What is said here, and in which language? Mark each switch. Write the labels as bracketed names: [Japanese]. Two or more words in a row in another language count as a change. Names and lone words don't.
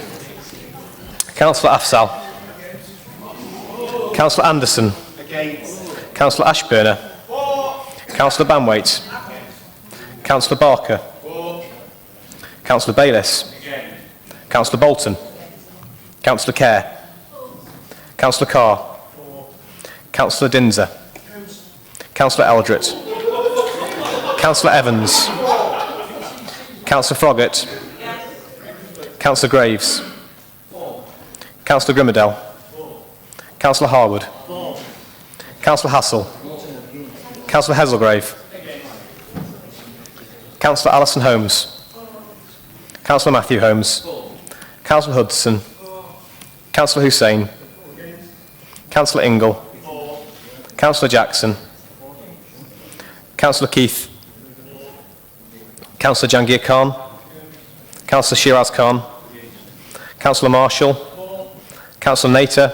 [English] Councillor Afzal. Councillor Anderson. Against. Councillor Ashburner. For. Councillor Banwaite. Councillor Barker. For. Councillor Bayliss. Against. Councillor Bolton. Councillor Kerr. Councillor Carr. For. Councillor Dinser. Councillor Eldred. Councillor Evans. Councillor Froggatt. Councillor Graves. Councillor Grimmerdale. Councillor Harwood. Councillor Hassel. Councillor Heselgrave. Councillor Alison Holmes. Councillor Matthew Holmes. Councillor Hudson. Councillor Hussain. Councillor Ingle. Councillor Jackson. Councillor Keith. Councillor Jangir Khan. Councillor Shiraz Khan. Councillor Marshall. Councillor Nater.